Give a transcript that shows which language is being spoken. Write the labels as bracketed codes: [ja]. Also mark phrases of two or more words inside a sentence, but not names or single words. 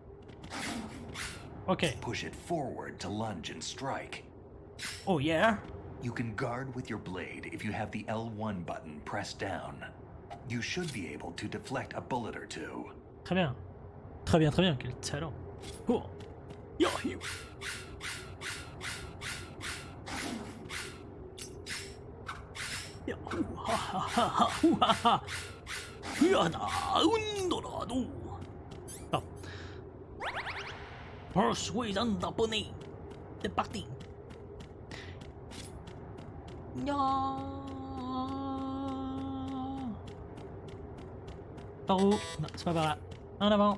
[en] Ok. Push it forward to lunge and strike. Oh yeah? You can guard with your blade if you have the L1 button pressed down. You should be able to deflect a bullet or two. [fr] Très bien. Très bien, très bien. Quel talent. Oh. Yo, yo. Yo, ha, ha, ha, ha, hu, ha, ha. Yada, undorado. Oh. Poursuis un japonais. C'est parti. Ya. Par où? Non, c'est pas par là. En avant.